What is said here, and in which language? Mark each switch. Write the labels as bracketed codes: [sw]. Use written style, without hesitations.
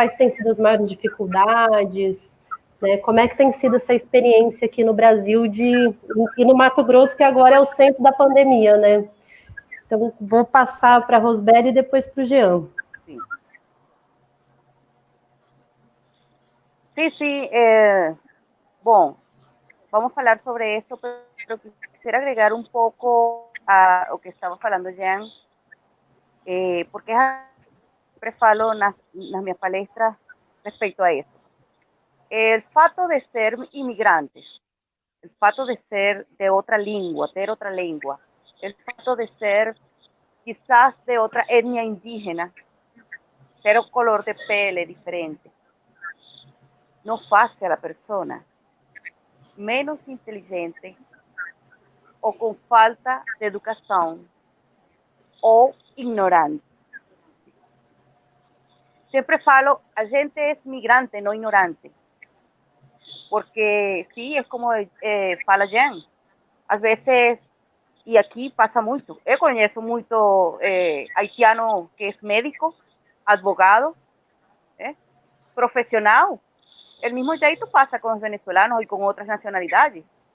[pt] Quais têm sido as maiores dificuldades? Né? Como é que tem sido essa experiência aqui no Brasil e no Mato Grosso, que agora é o centro da pandemia, né? Então, vou passar para a Rosbelli e depois para o Jean. [es] Sí, bom, vamos a hablar sobre eso, pero quisiera agregar un poco a lo que estaba falando Jean, porque siempre [pt] falo nas minhas palestras [es] respecto a eso. El fato de ser inmigrantes, el fato de ser de otra lengua, el fato de ser quizás de otra etnia indígena, ter un color de pele diferente, no hace a la persona menos inteligente, [pt] ou com falta de educação ou ignorante. Sempre falo, a gente é migrante, não ignorante. [es] Porque, sí, es como [pt] fala Jen, às vezes, e aqui passa muito, eu conheço muito haitiano que é médico, advogado, profissional, [es] el mismo jeito pasa con los venezolanos y con otras nacionalidades.